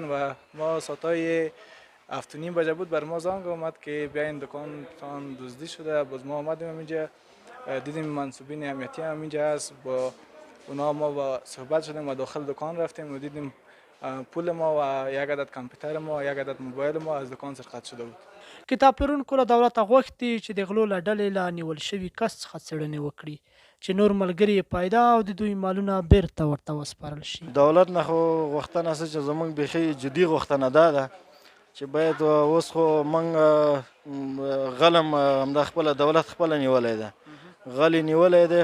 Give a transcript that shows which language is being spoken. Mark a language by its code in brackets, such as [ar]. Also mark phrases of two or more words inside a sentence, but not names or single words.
[fa] و ما ساعتای 7:30 بجه بود بر ما زنگ اومد که بیاین دکان تان دزدی شده. باز ما آمدیم اینجا، دیدیم منصوبین امنیتی هم اینجا هست، با اونا ما با صحبت شدیم و داخل دکان رفتیم و دیدیم پول ما و یک عدد کامپیوتر ما، یک عدد موبایل ما از دکان سرقت شده بود. [ps] کتاب پلورونکو له دولته غوښتي چې د غلو له ډلې له نیول شوي کس څخه څېړنې وکړي چې نور ملګري یې پیدا او د دوی مالونه بیرته ورته وسپارل شي. دولت نه خو غوښتنه څه چې زموږ بیخي جدي غوښتنه دا ده چې باید اوس خو موږ غلم همدا خپله دولت خپله نیولی ده، غل یې نیولی دی.